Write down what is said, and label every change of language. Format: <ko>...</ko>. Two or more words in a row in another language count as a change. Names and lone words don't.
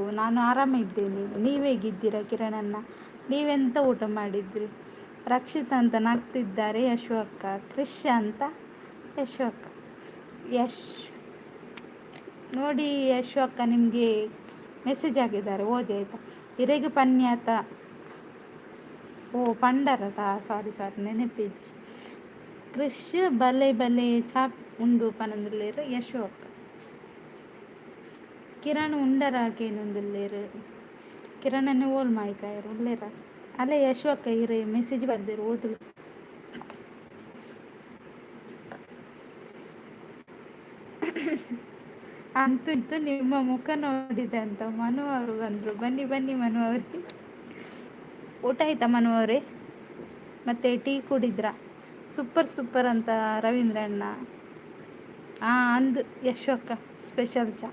<kn>ನಾನು ಆರಾಮಿದ್ದೇನೆ. ನೀವು ಹೇಗಿದ್ದೀರಾ ಕಿರಣಣ್ಣ? ನೀವೆಂತ ಊಟ ಮಾಡಿದ್ರಿ? ರಕ್ಷಿತ್ ಅಂತ ನಗ್ತಿದ್ದಾರೆ ಯಶು ಅಕ್ಕ. ಕ್ರಿಶ್ ಅಂತ ಯಶು ಅಕ್ಕ. ನೋಡಿ ಯಶು ಅಕ್ಕ ನಿಮಗೆ ಮೆಸೇಜ್ ಆಗಿದ್ದಾರೆ, ಓದಿ ಆಯಿತಾ?</kn> <tcy>ಇರೆಗೆ ಪನ್ಯಾತ ಪಂಡರದ ಸಾರಿ ನೆನಪಿಜ್ಜಿ. ಕ್ರಿಶ್ ಬಲೆ ಬಲೆ ಚಾಪ್ ಉಂಡು ಪನಂದುಲ್ಲೇರು ಯಶು ಅಕ್ಕ. ಕಿರಣ್ ಉಂಡರಾಗೇನೊಂದುಲ್ಲೇರು ಕಿರಣನೇ ಓಲ್ ಮಾಯ್ಕಾಯರು ಉಳ್ಳೇರ ಅಲ್ಲೇ ಯಶು ಅಕ್ಕ ಇರೇ ಮೆಸೇಜ್ ಬರ್ದಿರು ಓದು.</tcy> <kn>ಅಂತೂ ಇಂತೂ ನಿಮ್ಮ ಮುಖ ನೋಡಿದೆ ಅಂತ ಮನು ಅವರು ಬಂದರು. ಬನ್ನಿ ಬನ್ನಿ ಮನು ಅವ್ರಿಗೆ. ಊಟ ಆಯ್ತಾ ಮನು ಅವರೇ? ಮತ್ತೆ ಟೀ ಕುಡಿದ್ರ? ಸೂಪರ್ ಅಂತ ರವೀಂದ್ರಣ್ಣ.</kn> <tcy>ಅಂದು ಯಶು ಅಕ್ಕ ಸ್ಪೆಷಲ್ ಚಾ.</tcy>